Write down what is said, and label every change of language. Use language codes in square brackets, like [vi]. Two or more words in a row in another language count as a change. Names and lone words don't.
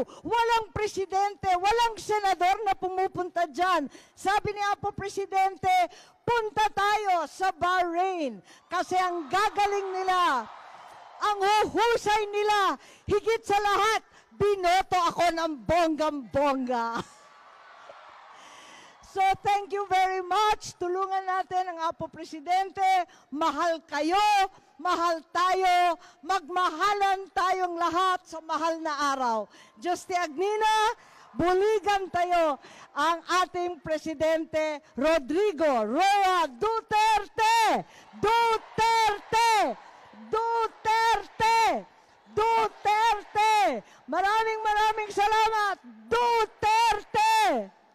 [tl] Walang presidente, walang senador na pumupunta dyan. Sabi ni Apo Presidente, punta tayo sa Bahrain. Kasi ang gagaling nila, ang huhusay nila, higit sa lahat, binoto ako ng bonggang-bongga. [en] So thank you very much. [tl] Tulungan natin ang Apo Presidente. Mahal kayo, mahal tayo, magmahalan tayong lahat sa mahal na araw. [ilo] Diyos ti Agnina, buligan tayo [tl] ang ating Presidente Rodrigo Roa Duterte! Duterte! Duterte! Duterte! Maraming salamat! Duterte!